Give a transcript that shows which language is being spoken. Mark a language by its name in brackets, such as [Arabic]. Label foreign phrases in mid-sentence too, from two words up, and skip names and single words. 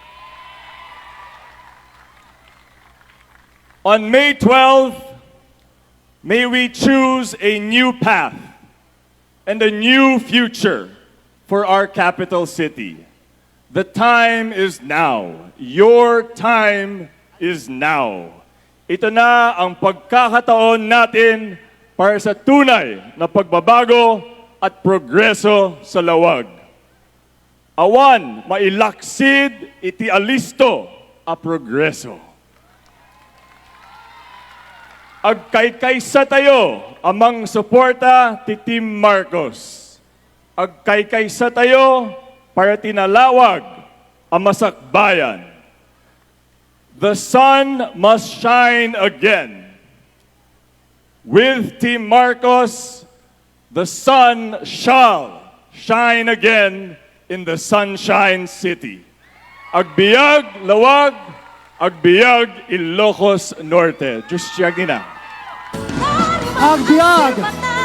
[English] On May 12th, may we choose a new path and a new future for our capital city. The time is now. Your time is now. [Filipino] Ito na ang pagkakataon natin para sa tunay na pagbabago at progreso sa Laoag. [Iloko] Awan mailaksid iti alisto a progreso. Agkaykaysa tayo amang suporta ti Team Marcos. Agkaykaysa tayo para tinalawag ang masakbayan. [English] The sun must shine again. With Team Marcos, the sun shall shine again in the Sunshine City. [Iloko] Agbiag Laoag, agbiag Ilocos Norte. Diyos siya gina. Agbiag